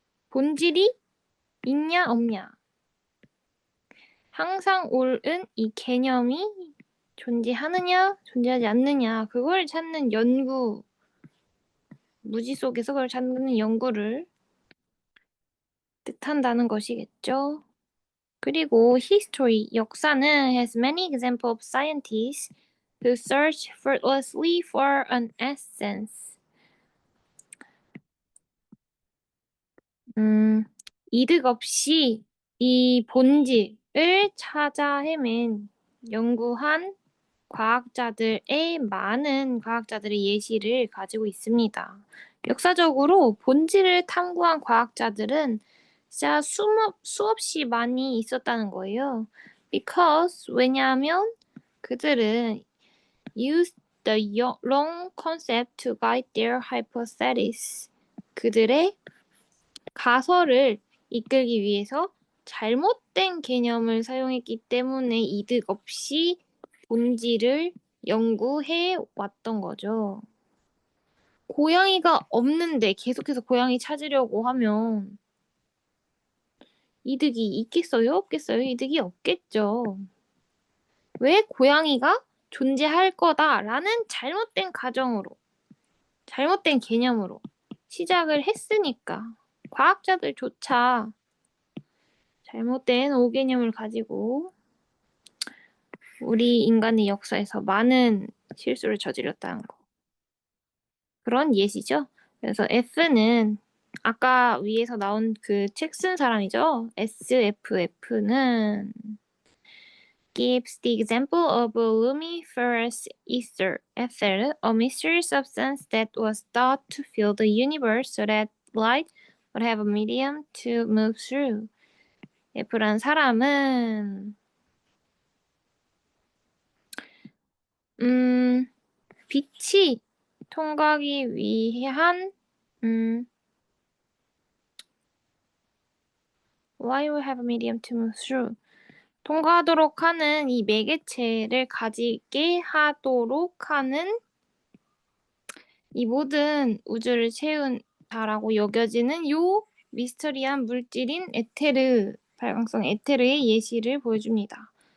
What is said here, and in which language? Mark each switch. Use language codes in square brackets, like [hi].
[ko] 본질이 있냐 없냐. 항상 옳은 이 개념이 존재하느냐 존재하지 않느냐 그걸 찾는 연구, 무지 속에서 그걸 찾는 연구를 뜻한다는 것이겠죠. 그리고 [en] history, [ko] 역사는 [en] has many examples of scientists who search fruitlessly for an essence. [ko] 이득 없이 이 본질을 찾아 헤맨 연구한 과학자들의 많은 과학자들의 예시를 가지고 있습니다. 역사적으로 본질을 탐구한 과학자들은 진짜 수없이 많이 있었다는 거예요. [en] Because [ko] 왜냐하면 그들은 [en] used the wrong concept to guide their hypothesis. [ko] 그들의 가설을 이끌기 위해서 잘못된 개념을 사용했기 때문에 이득 없이 본질을 연구해 왔던 거죠. 고양이가 없는데 계속해서 고양이 찾으려고 하면 이득이 있겠어요? 없겠어요? 이득이 없겠죠. 왜 고양이가 존재할 거다라는 잘못된 가정으로, 잘못된 개념으로 시작을 했으니까 과학자들조차 잘못된 오개념을 가지고 우리 인간의 역사에서 많은 실수를 저질렀다는 거. 그런 예시죠. 그래서 F는 아까 위에서 나온 그 책 쓴 사람이죠. SFF는 [en] gives the example of lumiferous ether, a mysterious substance that was thought to fill the universe so that light would have a medium to move through. [ko] F란 사람은 빛이 통과하기 위한 [en] Why would have a medium to move through? [ko] 통과하도록 하는 이 매개체를 가지게 하도록 하는 이 모든 우주를 채운다라고 여겨지는 요 미스터리한 물질인 에테르, 발광성 에테르의 예시를 보여줍니다.